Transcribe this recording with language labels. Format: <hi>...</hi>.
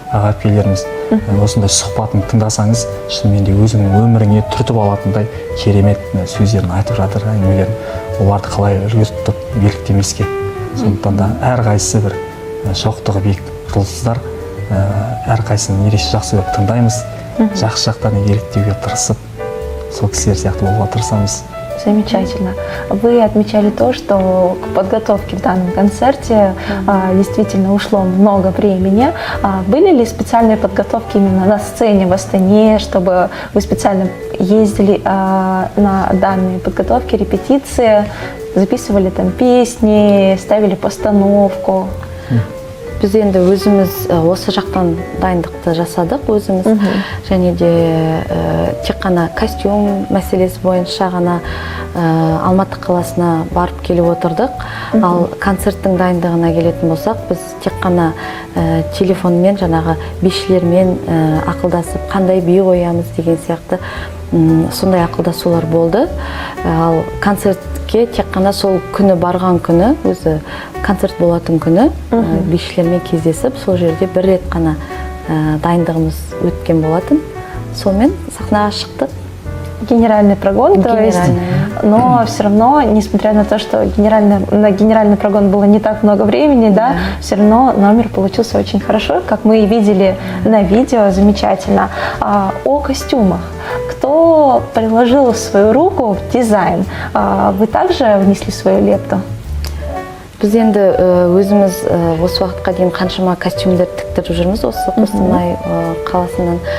<kk>аға әпкелеріміз осындай сұхбатын тыңдасаңыз, шынымен де өзіңнің өміріңе түртіп алатындай керемет сөздерін айтып жатыр, әңгімелерін. Оларды қалай үлгі тұтып еліктемеске. Сондықтан да әрқайсысы бір шоқтығы биік жұлдыздар, әрқайсысын ерекше жақсы көріп тыңдаймыз, жақсы жақтарына еліктеуге тырысып, сол кісілер сияқты болуға тырысамыз.</kk> <ru>Замечательно. Вы отмечали то, что к подготовке к данному концерте действительно ушло много времени. Были ли специальные подготовки именно на сцене в Астане, чтобы вы специально ездили на данные подготовки, репетиции, записывали там песни, ставили постановку?</ru> <kk>Біз енді өзіміз осы жақтан дайындықты жасадық өзіміз, және де тек қана костюм мәселесі бойынша ғана Алматы қаласына барып келіп отырдық. Ал концерттің дайындығына келетін болсақ, біз тек қана телефонмен жаңағы бишілермен ақылдасып, қандай би қоямыз деген сияқты сондай ақылдасулар болды. Ал концертке тек қана сол күні барған күні, өзі концерт болатын күні бишілермен кездесіп, сол жерде бір рет қана дайындығымыз өткен болатын. Сонымен сахнаға шықтық.</kk> <ru>Генеральный прогон, то есть, но все равно, несмотря на то, что на генеральный прогон было не так много времени, да, все равно номер получился очень хорошо, как мы и видели на видео, замечательно. О костюмах. Кто приложил свою руку в дизайн? Вы также внесли свою лепту?</ru> <kk>Біз енді өзіміз осы уақытқа дейін қаншама костюмдер тіктіріп жүрміз осы Қостанай қаласынан.</kk>